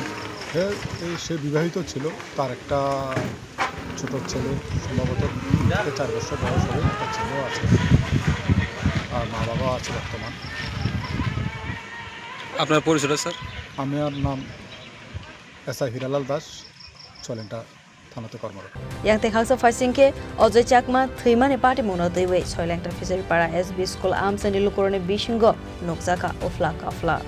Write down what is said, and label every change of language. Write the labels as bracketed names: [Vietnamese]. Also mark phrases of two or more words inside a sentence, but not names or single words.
[Bangla] সে বিবাহিত ছিল তার একটা ছোট ছেলে সম্ভবত 4 বছর বয়স হবে একটা ছেলেও আছে আর মা বাবা আছে বর্তমান আপনার পরিচয় স্যার আমার নাম SI হিরালাল দাস ছোলেংটা থানাতে কর্মরত [Kok Borok] yakte khaksa faisingke ozo jakma theimani patimono tewe soilengta fishery para SB school amsani lukurone bishingo nokjaka ofla kafla